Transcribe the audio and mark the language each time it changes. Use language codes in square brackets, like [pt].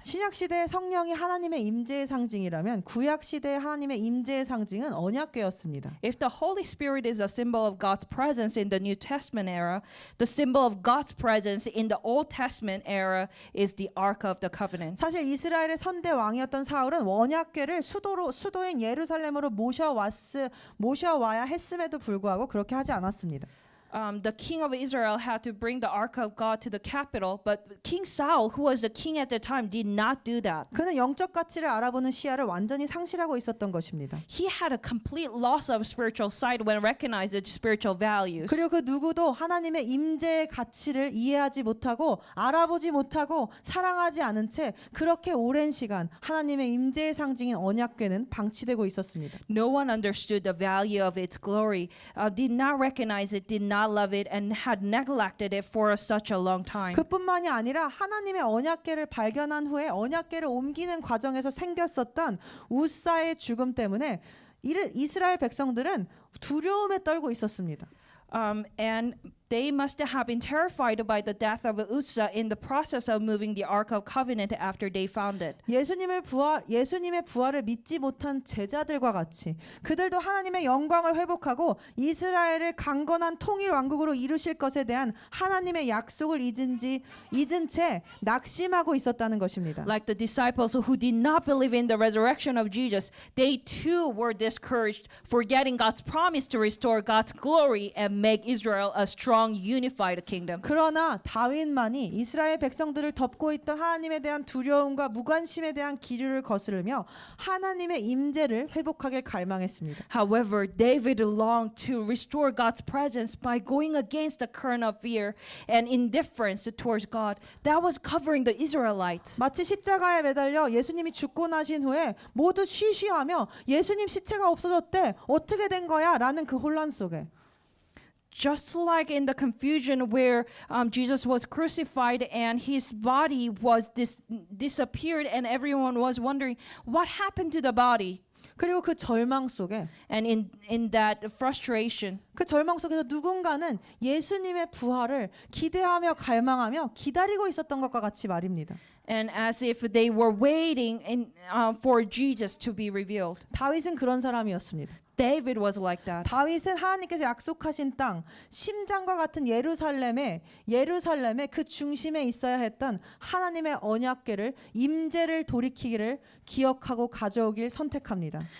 [ko] 신약 시대의 성령이 하나님의 임재의 상징이라면 구약 시대의 하나님의 임재의 상징은 언약궤였습니다. [en] If the Holy Spirit is a symbol of God's presence in the New Testament era, the symbol of God's presence in the Old Testament era is the Ark of the Covenant. [ko] 사실 이스라엘의 선대 왕이었던 사울은 언약궤를 수도인 예루살렘으로 모셔와야 했음에도 불구하고 그렇게 하지 않았습니다. [en] The king of Israel had to bring the Ark of God to the capital, but King Saul, who was the king at the time, did not do that. [ko] 그는 영적 가치를 알아보는 시야를 완전히 상실하고 있었던 것입니다. [en] He had a complete loss of spiritual sight when recognizing spiritual values. [ko] 그리고 그 누구도 하나님의 임재의 가치를 이해하지 못하고 알아보지 못하고 사랑하지 않은 채 그렇게 오랜 시간 하나님의 임재의 상징인 언약궤는 방치되고 있었습니다. [en] No one understood the value of its glory, did not recognize it, did not love it, and had neglected it for such a long time. [ko] 그뿐만이 아니라 하나님의 언약궤를 발견한 후에 언약궤를 옮기는 과정에서 생겼었던 우사의 죽음 때문에 이스라엘 백성들은 두려움에 떨고 있었습니다. [en] And they must have been terrified by the death of Uzzah in the process of moving the Ark of Covenant after they found it. [ko] 예수님의 부활을 믿지 못한 제자들과 같이 그들도 하나님의 영광을 회복하고 이스라엘을 강건한 통일 왕국으로 이루실 것에 대한 하나님의 약속을 잊은 채 낙심하고 있었다는 것입니다. [en] Like the disciples who did not believe in the resurrection of Jesus, they too were discouraged, forgetting God's promise to restore God's glory and make Israel a strong unified kingdom. [ko] 그러나 다윗만이 이스라엘 백성들을 덮고 있던 하나님에 대한 두려움과 무관심에 대한 기류를 거스르며 하나님의 임재를 회복하길 갈망했습니다. [en] However, David longed to restore God's presence by going against the current of fear and indifference towards God that was covering the Israelites. [ko] 마치 십자가에 매달려 예수님이 죽고 나신 후에 모두 쉬쉬하며 예수님 시체가 없어졌대. 어떻게 된 거야? 라는 그 혼란 속에 [en] Just like in the confusion where Jesus was crucified and his body was disappeared and everyone was wondering what happened to the body. [ko] 그리고 그 절망 속에 [en] And in that frustration, [ko] 그 절망 속에서 누군가는 예수님의 부활을 기대하며 갈망하며 기다리고 있었던 것과 같이 말입니다. [en] and as if they were waiting for Jesus to be revealed. [ko] 다윗은 그런 사람이었습니다. [en] David was like that. [ko] 다윗은 하나님께서 약속하신 땅 심장과 같은 예루살렘의 그 중심에 있어야 했던 하나님의 언약궤를 임재를 돌이키기를 기억하고 가져오길 선택합니다.